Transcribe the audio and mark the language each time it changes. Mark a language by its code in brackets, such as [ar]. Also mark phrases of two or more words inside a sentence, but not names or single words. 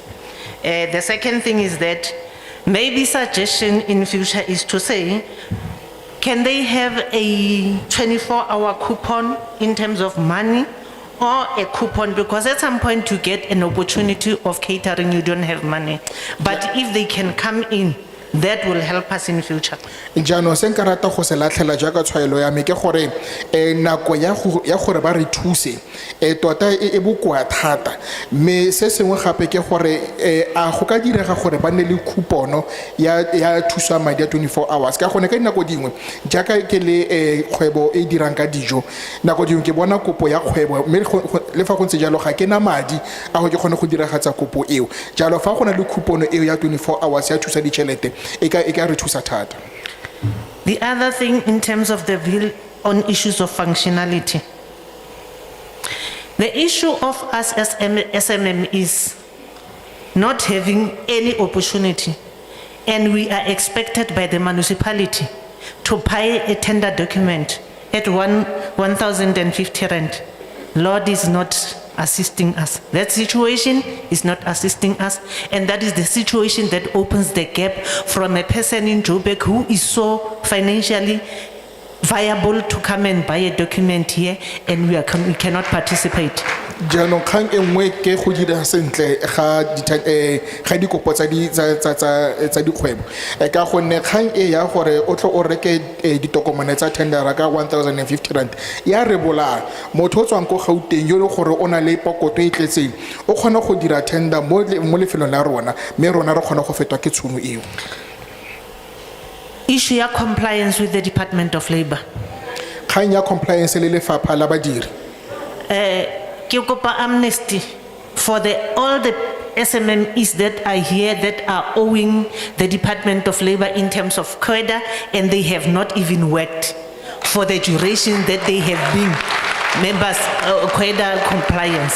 [en] The second thing is that maybe suggestion in future is to say, can they have a 24-hour coupon in terms of money or a coupon? Because at some point you get an opportunity of catering, you don't have money. But if they can come in, that will help us in future. [tn] Jano se nka rata go se latlhela jaaka tshwaelo ya me ke gore nako ya gore ba re thuse tota e bokoa thata me se sengwe gape ke gore a go ka direga gore ba ne le coupono ya thusa madi a 24 hours ka gone ka nako dingwe jaaka ke le kgwebo e dirang ka dijo nako dingwe ke bona kopo ya kgwebo me le fa go ntse jalo ga ke na madi a go ke gone go diragatsa kopo eo jalo fa go na le coupono eo ya 24 hours ya thusa ditšhelete e ka re thusa thata. [en] The other thing in terms of the bill on issues of functionality, the issue of us as SMM is not having any opportunity, and we are expected by the municipality to buy a tender document at 1,050 rand. Lord is not assisting us. That situation is not assisting us, and that is the situation that opens the gap from a person in Joburg who is so financially viable to come and buy a document here, and we cannot participate. [tn] Jano kang engwe ke go dira sentle ga dikopo tsa dikgwebo ka gonne kgang e ya gore o tlo o reke ditokomane tsa tendera ka 1,050 rand ya re bola motho o tswang go Gauteng yo le gore o na le pokoto e tletseng o kgona go dira tender mo lefelong la rona me rona re kgona go fetwa ke tshomo eo. [en] Issue ya compliance with the Department of Labor. [tn] Kgang ya compliance le lefapha la badiri. Ke kopa [en] amnesty for all the SMMEs that are here that are owing the Department of Labor in terms of COEDA, and they have not even worked for the duration that they have been members of COEDA compliance.